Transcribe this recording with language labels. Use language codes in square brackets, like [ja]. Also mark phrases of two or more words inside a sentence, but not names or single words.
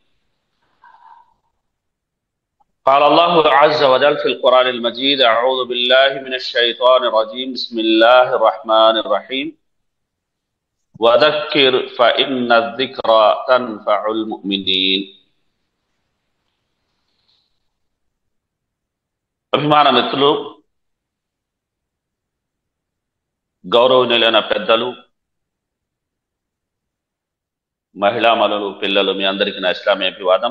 [ar] قال الله عز وجل في القرآن المجيد: أعوذ بالله من الشيطان الرجيم، بسم الله الرحمن الرحيم. وذكر فإن الذكرى تنفع المؤمنين. [te] అభిమాన మిత్రులు, గౌరవనీయులైన పెద్దలు, మహిళామణులు, పిల్లలు, మీ అందరికీ నా ఇస్లామీ అభివాదం.